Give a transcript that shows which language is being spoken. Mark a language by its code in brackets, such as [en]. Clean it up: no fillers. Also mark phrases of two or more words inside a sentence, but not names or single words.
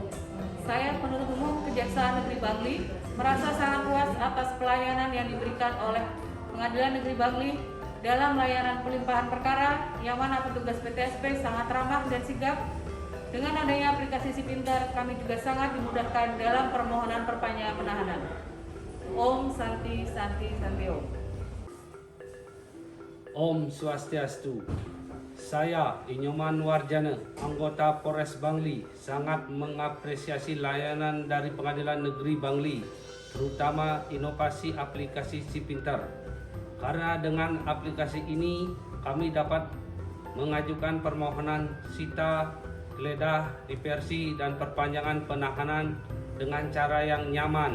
[id] Saya penuntut umum Kejaksaan Negeri Bangli merasa sangat puas atas pelayanan yang diberikan oleh Pengadilan Negeri Bangli dalam layanan pelimpahan perkara, yang mana petugas PTSP sangat ramah dan sigap. Dengan adanya aplikasi Si Pintar, kami juga sangat dimudahkan dalam permohonan perpanjangan penahanan. [sa] Om Santi Santi Santi Om. Om Swastiastu. [id] Saya Inyoman Warjana, anggota Polres Bangli, sangat mengapresiasi layanan dari Pengadilan Negeri Bangli, terutama inovasi aplikasi Si Pintar. Karena dengan aplikasi ini kami dapat mengajukan permohonan sita, geledah, diversi, dan perpanjangan penahanan dengan cara yang nyaman.